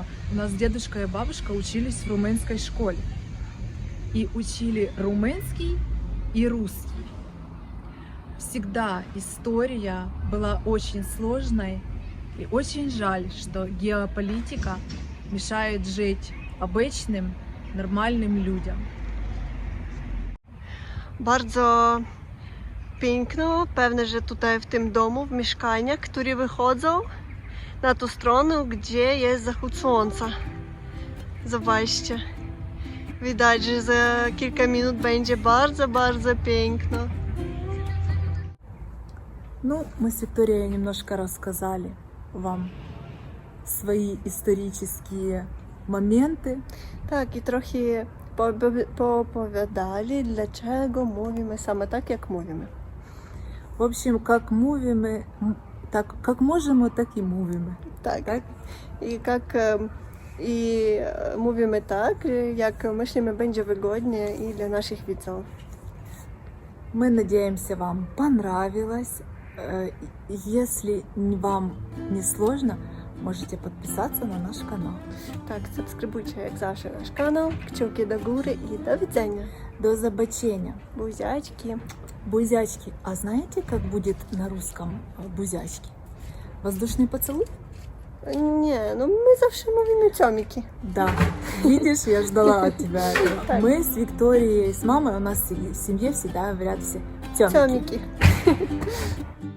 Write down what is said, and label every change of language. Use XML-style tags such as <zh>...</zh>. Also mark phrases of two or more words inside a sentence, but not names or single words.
<ru>У нас дедушка и бабушка учились в румынской школе. И учили румынский и русский. Всегда история была очень сложной. И очень жаль, что геополитика мешает жить обычным, нормальным людям.</ru> <pl>Bardzo piękno, pewne, że tutaj w tym domu, w mieszkaniach, które wychodzą na tą stronę, gdzie jest zachód słońca. Zobaczcie. Widać, że za kilka minut będzie bardzo, bardzo piękno.</pl> <ru>Ну, мы с Викторией немножко рассказали вам свои исторические моменты.</ru> <pl>Tak, i trochę poopowiadali, dlaczego mówimy same tak, jak mówimy.</pl> <ru>В общем, как мовим, как можем, так и мовим.</ru> <pl>Tak. Tak? I mówimy tak, jak myślimy będzie wygodnie i dla naszych widzów.</pl> <ru>Мы надеемся, вам понравилось. Если вам не сложно, можете подписаться на наш канал.</ru> <pl>Tak, subskrybujcie jak zawsze nasz kanał, kciuki do góry i do widzenia.</pl> <ru>До забочения.</ru> <pl>Buziaczki. Бузячки.</pl> <ru>А знаете, как будет на русском бузячки? Воздушный поцелуй?</ru> <pl>Nie, no my zawsze mówimy ciomiki.</pl> <ru>Да. Видишь, я ждала от тебя этого. Так. Мы с Викторией, с мамой, у нас в семье всегда говорят все тёмки.</ru> <pl>Ciomiki.</pl>